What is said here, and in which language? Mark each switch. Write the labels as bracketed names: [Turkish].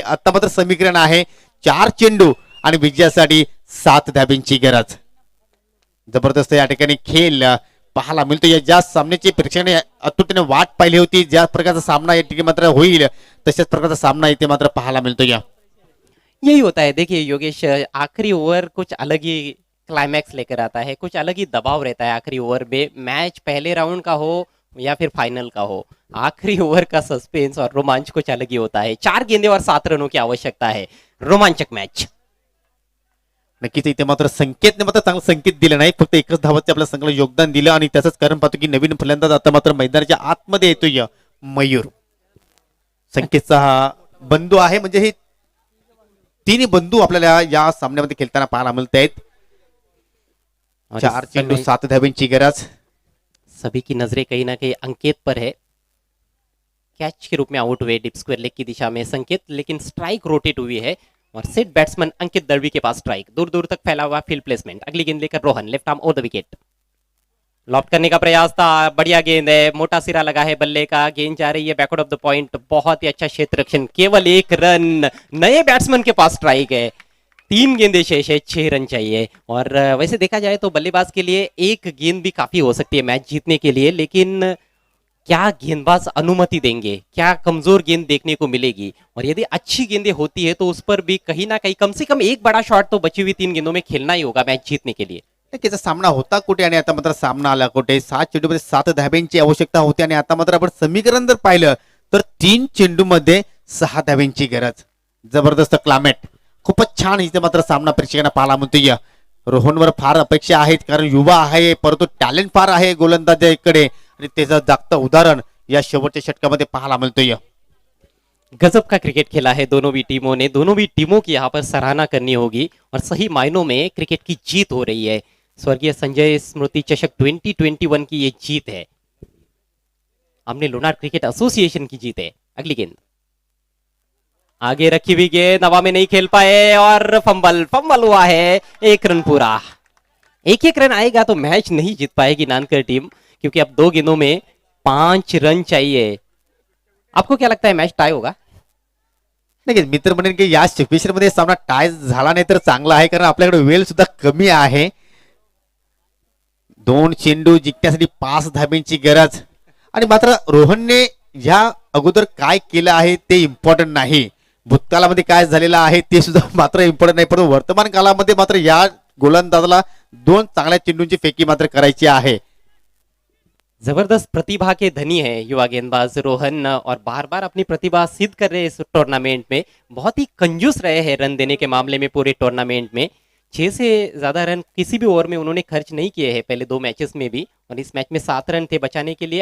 [Marathi] आता मात्र समीकरण आहे 4 चेंडू आणि विजयासाठी 7 धाब्यांची गरज. जबरदस्त या ठिकाणी खेळ पाहायला मिळतो. या ज्या सामन्याची प्रेक्षकांनी अतुटीने वाट पाहिली होती, ज्या प्रकारचा सामना या ठिकाणी मात्र होईल तशाच प्रकारचा सामना इथे मात्र पाहायला मिळतो. या [Hindi] यही होता है. देखिए योगेश, आखिरी ओवर कुछ अलग ही क्लाइमैक्स लेकर आता है, कुछ अलग ही दबाव रहता है आखिरी ओवर में. मैच पहले राउंड का हो या फिर फाइनल का हो, आखिरी ओवर का सस्पेंस और रोमांच कुछ अलग ही होता है. 4 गेंदे और 7 रनों की आवश्यकता है. रोमांचक मैच. [Marathi] नक्कीच इथे मात्र संकेतने मात्र चांगला संकेत दिला नाही, फक्त एकच धावाचे आपल्या संघाला योगदान दिलं आणि त्याचंच कारण पाहतो की नवीन फलंदाज आता मात्र मैदानाच्या आतमध्ये येतोय मयूर. संकेतचा हा बंधू आहे. म्हणजे हे तिन्ही बंधू आपल्याला या सामन्यामध्ये खेळताना पाहायला मिळत आहेत. 4 चेंडू 7 धाब्यांची गरज. [Hindi] सभी की नजरें कहीं ना कहीं अंकित पर है. कैच के रूप में आउट हुए डिप स्क्वायर लेग की दिशा में संकेत, लेकिन स्ट्राइक रोटेट हुई है और सेट बैट्समैन अंकित दळवी के पास स्ट्राइक. दूर दूर तक फैला हुआ फील्ड प्लेसमेंट. अगली गेंद लेकर Rohan, left arm over the wicket. Loft करने का प्रयास था, बढ़िया गेंद है, मोटा सिरा लगा है बल्ले का, गेंद जा रही है बैकवर्ड ऑफ द पॉइंट. बहुत ही अच्छा क्षेत्र रक्षण, केवल 1 रन. नए बैट्समैन के पास स्ट्राइक है. 3 गेंदे शेष है, 6 रन चाहिए. और वैसे देखा जाए तो बल्लेबाज के लिए 1 गेंद भी काफी हो सकती है मैच जीतने के लिए, लेकिन क्या गेंदबाज अनुमति देंगे, क्या कमजोर गेंद देखने को मिलेगी. और यदि अच्छी गेंदें होती है तो उस पर भी कहीं ना कहीं कम से कम एक बड़ा शॉट तो बची हुई 3 गेंदों में खेलना ही होगा मैच जीतने के लिए. [Marathi] नक्कीच सामना होता कुठे आणि आता मात्र सामना आला कुठे. 7 चेंडूमध्ये 7 धाब्यांची आवश्यकता होती आणि आता मात्र आपण समीकरण जर पाहिलं तर 3 चेंडूमध्ये 6 धाब्यांची गरज. जबरदस्त क्लायमेट, खूपच छान इथे मात्र सामना प्रेक्षकांना पाहायला मिळतोय. रोहनवर फार अपेक्षा आहेत, कारण युवा आहे, परंतु टॅलेंट फार आहे गोलंदाजाकडे आणि त्याचं जागतं उदाहरण या शेवटच्या षटकामध्ये पाहायला मिळतोय. [Hindi] गजब का क्रिकेट खेला है दोनों भी टीमों ने. दोनों भी टीमों की यहाँ पर सराहना करनी होगी और सही मायनों में क्रिकेट की जीत हो रही है. स्वर्गीय संजय स्मृति चषक 2021 की ये जीत है. हमने लोनार क्रिकेट एसोसिएशन की जीत है. अगली गेंद आगे रखी हुई गेंद हवा में नहीं खेल पाए और फंबल हुआ है. 1 रन पूरा. एक रन आएगा तो मैच नहीं जीत पाएगी नानकर टीम, क्योंकि अब 2 गेंदों में 5 रन चाहिए. आपको क्या लगता है मैच टाई होगा? [Marathi] नाही मित्र म्हणेन की या सिच्युएशन मध्ये सामना टाय झाला नाही तर चांगला आहे, कारण आपल्याकडे वेळ सुद्धा कमी आहे. 2 चेंडू जिंकण्यासाठी 5 धाब्यांची गरज. आणि मात्र रोहनने या अगोदर काय केलं आहे ते इम्पॉर्टंट नाही, भूतकाळामध्ये काय झालेलं आहे ते सुद्धा मात्र इम्पॉर्टंट नाही, परंतु वर्तमान काळामध्ये मात्र या गोलंदाजाला 2 चांगल्या चेंडूंची फेकी मात्र करायची आहे. [Hindi] जबरदस्त प्रतिभा के धनी है युवा गेंदबाज रोहन, और बार बार अपनी प्रतिभा सिद्ध कर रहे हैं इस टूर्नामेंट में. बहुत ही कंजूस रहे हैं रन देने के मामले में पूरे टूर्नामेंट में. 6 से ज्यादा रन किसी भी ओवर में उन्होंने खर्च नहीं किए हैं पहले 2 मैचेस में भी, और इस मैच में 7 रन थे बचाने के लिए.